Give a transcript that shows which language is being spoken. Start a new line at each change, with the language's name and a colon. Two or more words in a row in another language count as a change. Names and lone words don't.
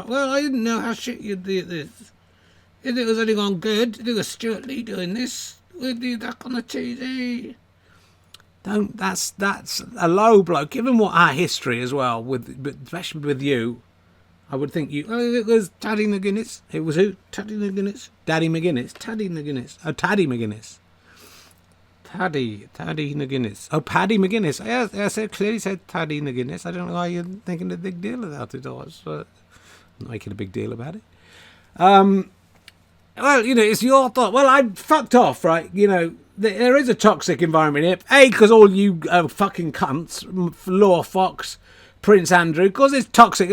English: Well, I didn't know how shit you'd do this. If it was anyone good, if it was Stuart Lee doing this, we'd do that on the TV. That's a low blow. Given what our history as well, especially with you, I would think you. Oh, it was Taddy McGuinness. It was who? Taddy McGuinness. Daddy McGuinness. Taddy McGuinness. Oh, Taddy McGuinness. Taddy McGuinness. Oh, Paddy McGuinness. Yes, it clearly said Taddy McGuinness. I don't know why you're making a big deal about it. I'm not making a big deal about it. Well, you know, it's your thought. Well, I fucked off, right? You know, there is a toxic environment here. A, because all you fucking cunts, Law Fox, Prince Andrew, because it's toxic.